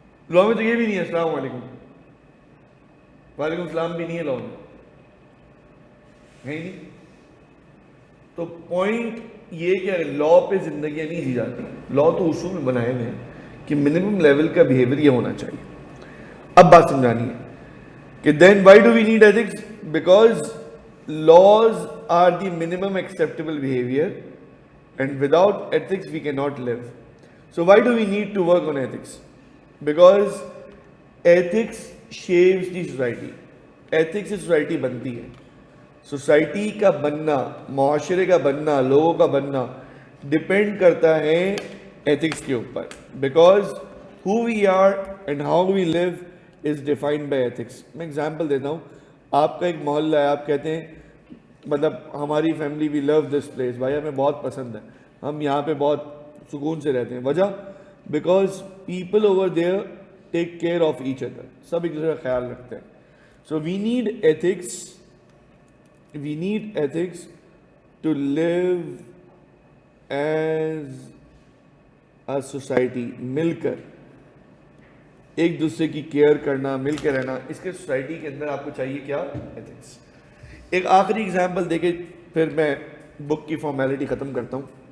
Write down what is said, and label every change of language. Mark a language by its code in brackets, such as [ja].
[ur] لا میں تو یہ بھی نہیں ہے السلام علیکم, وعلیکم السلام بھی نہیں ہے لا میں, ہے ہی نہیں. تو پوائنٹ یہ کہ لا پہ زندگیاں نہیں جی جاتی, لا تو اصول بنائے ہوئے ہیں کہ منیمم لیول کا بیہیویئر یہ ہونا چاہیے. اب بات سمجھانی ہے کہ [en] then why do we need ethics? Because laws are the minimum acceptable behavior and without ethics we cannot live. So why do we need to work on ethics? Because ethics shapes the society. Ethics [ur] سے [en] society [ur] بنتی ہے. Society کا بننا, معاشرے کا بننا, لوگوں کا بننا ڈپینڈ کرتا ہے ایتھکس کے اوپر. [en] Because who we are and how we live is defined by ethics. [ur] میں ایگزامپل دیتا ہوں, آپ کا ایک محلہ ہے, آپ کہتے ہیں مطلب ہماری family [en] we love this place, [ur] بھائی ہمیں بہت پسند ہے, ہم یہاں پہ بہت سکون سے رہتے ہیں. [en] وجہ because people over there take care of each other, [ur] سب ایک دوسرے کا خیال رکھتے ہیں. [en] So we need ethics, we need ethics to live as a society. [ur] مل کر ایک دوسرے کی کیئر کرنا, مل کے رہنا, اس کے سوسائٹی کے اندر آپ کو چاہیے کیا, ایتھکس. ایک آخری ایگزامپل دے کے پھر میں بک کی فارمیلٹی ختم کرتا ہوں.